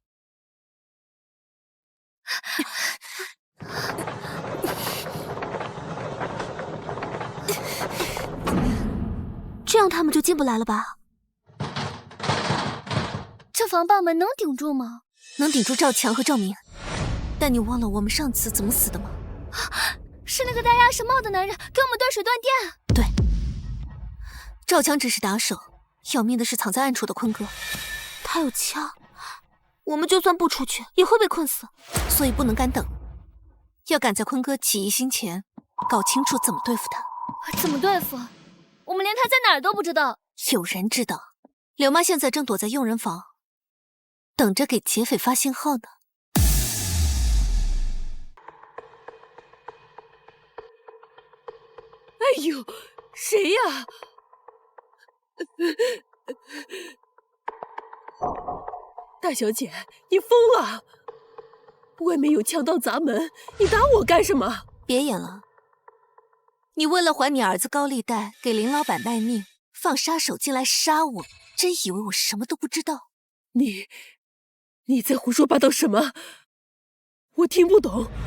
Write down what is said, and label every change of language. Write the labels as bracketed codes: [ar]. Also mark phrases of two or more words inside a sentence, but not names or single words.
[zh] 這樣他們就進不來了吧？這防爆門能頂住嗎？能頂住趙強和趙明，但你忘了我們上次怎麼死的嗎？是那個戴鴨舌帽的男人給我們斷水斷電。對，趙強只是打手，要命的是藏在暗處的坤哥，他有槍，我們就算不出去也會被困死，所以不能乾等，要趕在坤哥起疑心前搞清楚怎麼對付他。怎麼對付？我們連他在哪兒都不知道。有人知道，柳媽現在正躲在傭人房，等着給劫匪發信號呢。哎呦，誰呀？大小姐，你瘋了！外面有強盜砸門，你打我幹什麼？別演了，你為了還你兒子高利貸，給林老闆賣命，放殺手進來殺我，真以為我什麼都不知道？你在胡說八道什麼？我聽不懂。